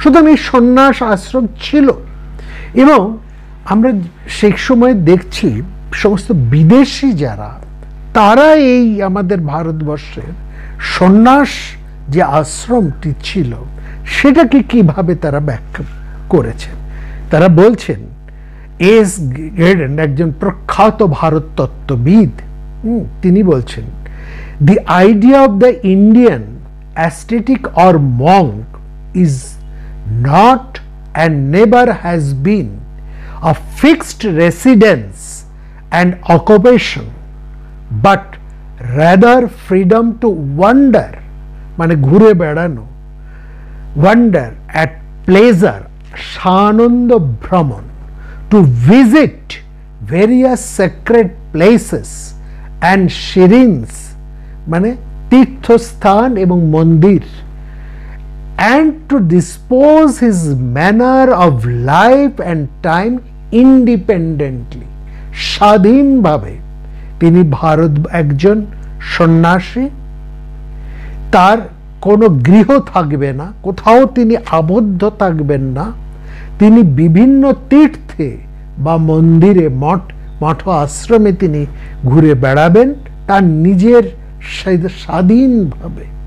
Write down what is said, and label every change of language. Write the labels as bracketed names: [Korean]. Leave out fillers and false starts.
[Bangla] সুতরাং এই সন্ন্যাস আশ্রম ছিল। এবং আমরা সেই সময় দেখছি সমস্ত বিদেশি যারা, তারা এই আমাদের ভারতবর্ষের সন্ন্যাস যে আশ্রমটি ছিল সেটাকে কিভাবে তারা ব্যাখ্যা করেছেন। তারা বলছেন, এস গেডেন একজন প্রখ্যাত ভারত তত্ত্ববিদ, তিনি বলছেন, [English] the idea of the Indian ascetic or monk is not and never has been a fixed residence and occupation, but rather freedom to wander, [Bangla] মানে ঘুরে বেড়ানো, [English] wander at pleasure, [Bangla] সানন্দ ভ্রমণ, [English] to visit various sacred places and shrines, [Bangla] মানে তীর্থস্থান এবং মন্দির, [English] and to dispose his manner of life and time independently, স্বাধীনভাবে। [Bangla] তিনি ভারত একজন সন্ন্যাসী, তার কোনো গৃহ থাকবে না, কোথাও তিনি আবদ্ধ থাকবেন না, তিনি বিভিন্ন তীর্থে বা মন্দিরে, মঠ আশ্রমে তিনি ঘুরে বেড়াবেন তার নিজের স্বাধীনভাবে